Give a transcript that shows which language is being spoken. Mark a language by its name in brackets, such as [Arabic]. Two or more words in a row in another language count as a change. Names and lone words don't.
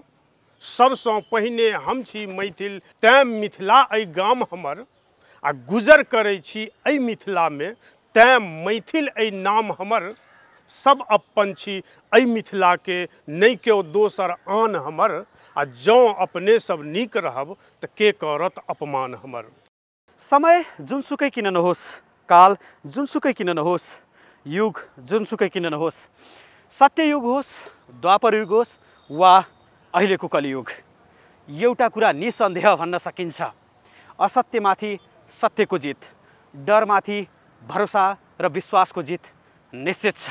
[Maithili] सबसँ पहिने हम छी मैथिल, तैं मिथिला अइ गाम हमर। आ गुजर करै छी अइ मिथिला में, तैं मैथिल अइ नाम हमर। सब अपन छी अइ मिथिला के, नहि केओ दोसर आन हमर। आ जँ अपने सब नीक रहब, तऽ के करत अपमान हमर। [Nepali] समय जुनसुकै किन नहोस्, काल जुनसुकै किन नहोस्, युग जुनसुकै किन नहोस्, सत्ययुग होस्, द्वापर युग होस् वा अहिलेको कलियुग, एउटा कुरा निसन्देह भन्न सकिन्छ, असत्यमाथि सत्यको जित, डरमाथि भरोसा र विश्वासको जित निश्चित छ।